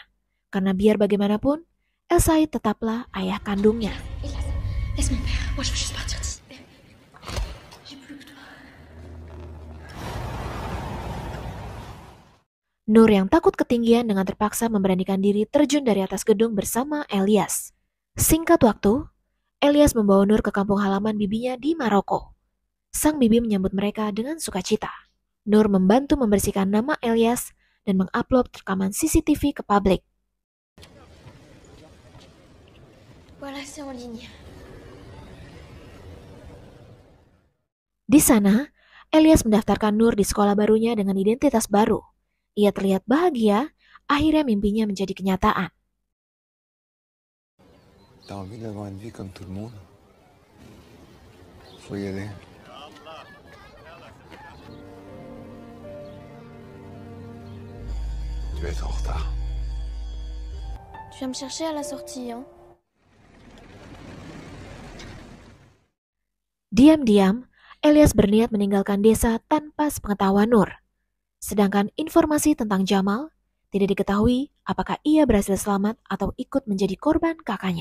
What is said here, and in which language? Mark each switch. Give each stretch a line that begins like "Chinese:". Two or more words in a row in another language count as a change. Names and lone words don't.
Indonesian: Karena biar bagaimanapun, El Said tetaplah ayah kandungnya.
French: Laisse-moi faire. Moi, je veux juste partir d'ici. J'ai plus que toi.
Indonesian: Nur yang takut ketinggian dengan terpaksa memberanikan diri terjun dari atas gedung bersama Elias. Singkat waktu, Elias membawa Nur ke kampung halaman bibinya di Maroko. Sang bibi menyambut mereka dengan sukacita. Nur membantu membersihkan nama Elias dan mengupload rekaman CCTV ke publik.
French: Voilà, c'est en ligne.
Indonesian: Di sana, Elias mendaftarkan Nur di sekolah barunya dengan identitas baru. Ia terlihat bahagia, akhirnya mimpinya menjadi kenyataan.
French: T'as envie d'avoir une vie comme tout le monde? Faut y aller. Tu vas être en retard. Tu viens me chercher à la sortie, hein?
Indonesian: Diam-diam, Elias berniat meninggalkan desa tanpa sepengetahuan Nur. Sedangkan informasi tentang Jamal tidak diketahui apakah ia berhasil selamat atau ikut menjadi korban kakaknya.